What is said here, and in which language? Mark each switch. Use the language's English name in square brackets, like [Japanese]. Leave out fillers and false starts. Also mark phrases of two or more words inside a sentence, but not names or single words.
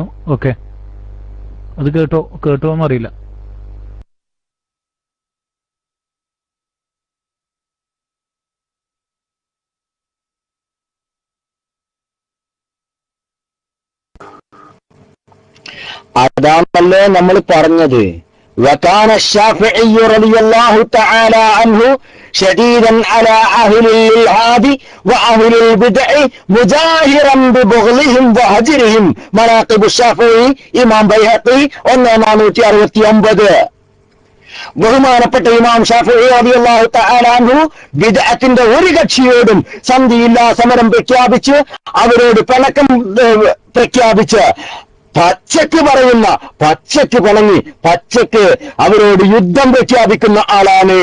[Malayalam] ഓക്കെ, അത് കേട്ടോ എന്നറിയില്ല. അതാണല്ലേ നമ്മൾ പറഞ്ഞത്. [Arabic] وكان الشافعي رضي الله تعالى عنه شديدا على أهل الإلحاد وأهل البدع مجاهرا ببغضهم وهجرهم. [Malayalam] مناقب الشافعي ഇമാം ബൈഹഖി 1469. ബഹുമാനപ്പെട്ട ഇമാം ഷാഫിഈ [Arabic] رضي الله تعالى عنه [Malayalam] ബിദ്അത്തിന്റെ ഒരു കക്ഷിയോടും സന്ധിയില്ലാ സമരം പ്രഖ്യാപിച്ച് അവരോട് പിണക്കം പ്രഖ്യാപിച്ച് പച്ചക്ക് പറയുന്ന, പച്ചക്ക് പിണങ്ങി, പച്ചക്ക് അവരോട് യുദ്ധം പ്രഖ്യാപിക്കുന്ന ആളാണ്.